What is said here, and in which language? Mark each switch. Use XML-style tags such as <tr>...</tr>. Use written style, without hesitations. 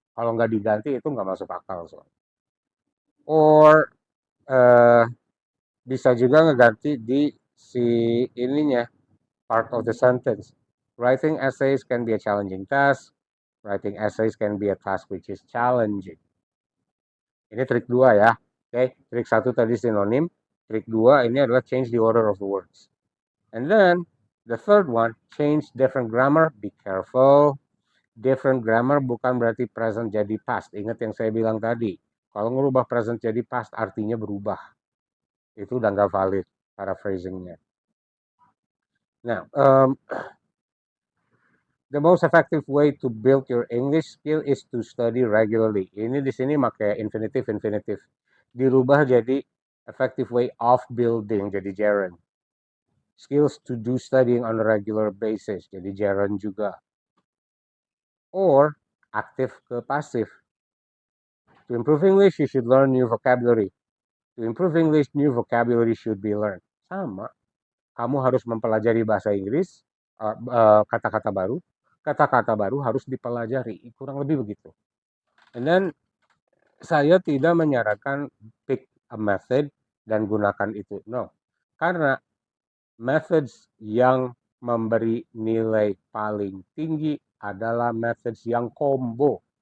<id>Kalau nggak diganti itu nggak masuk akal.</id> <en>So. Or</en> <id>bisa juga ngeganti di si ininya,</id> <en>part of the sentence. Writing essays can be a challenging task. Writing essays can be a task which is challenging.</en> <id>Ini trik 2 ya. Oke, trik 1 tadi sinonim. Trik 2 ini adalah</id> <en>change the order of the words. And then the third one, change different grammar. Be careful. Different grammar</en> <id>bukan berarti present jadi past. Ingat yang saya bilang tadi. Kalau ngerubah present jadi past artinya berubah. Itu udah nggak valid paraphrasingnya.</id> <en>Now, the most effective way to build your English skill is to study regularly.</en> <id>Ini di sini pakai infinitive. Dirubah jadi</id> <en>effective way of building,</en> <id>jadi gerund.</id> <en>Skills to do studying on a regular basis,</en> <id>jadi gerund juga.</id> <en>Or active</en> <id>ke</id> <en>passive. To improve English, you should learn new vocabulary. To improve English, new vocabulary should be learned.</en> <id>Sama. Kamu harus mempelajari bahasa Inggris, kata-kata baru. Kata-kata baru harus dipelajari. Kurang lebih begitu.</id> <en>And then,</en> <id>saya tidak menyarankan</id> <en>pick a method</en> <id>dan gunakan itu.</id> <en>No.</en> <id>Karena methods yang memberi nilai paling tinggi adalah methods yang combo.</id>